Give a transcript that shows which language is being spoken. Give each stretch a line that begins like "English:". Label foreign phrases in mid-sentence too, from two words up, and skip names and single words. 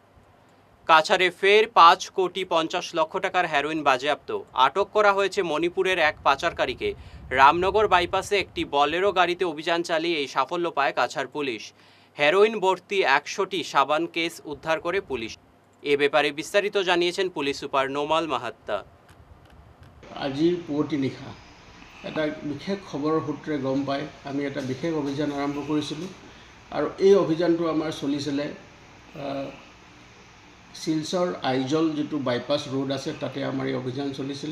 Bangla: কাছাড়ে ফের ৫,৫০,০০,০০০ টাকার হেরোইন বাজেয়াপ্ত, আটক করা হয়েছে মণিপুরের এক পাচারকারীকে। রামনগর বাইপাসে একটি বলেরো গাড়িতে অভিযান চালিয়ে এই সাফল্য পায় কাছাড় পুলিশ। হেরোইন ভর্তি 100টি সাবান কেস উদ্ধার করে পুলিশ। এ ব্যাপারে বিস্তারিত জানিয়েছেন পুলিশ সুপার নোমাল মাহাত্তা।
Assamese: আজিৰ পুৱতি নিশা এটা বিশেষ খবৰৰ সূত্ৰে গম পাই আমি এটা বিশেষ অভিযান আৰম্ভ কৰিছিলোঁ। আৰু এই অভিযানটো আমাৰ চলিছিলে শিলচৰ আইজল যিটো বাইপাছ ৰোড আছে তাতে আমাৰ এই অভিযান চলিছিলে।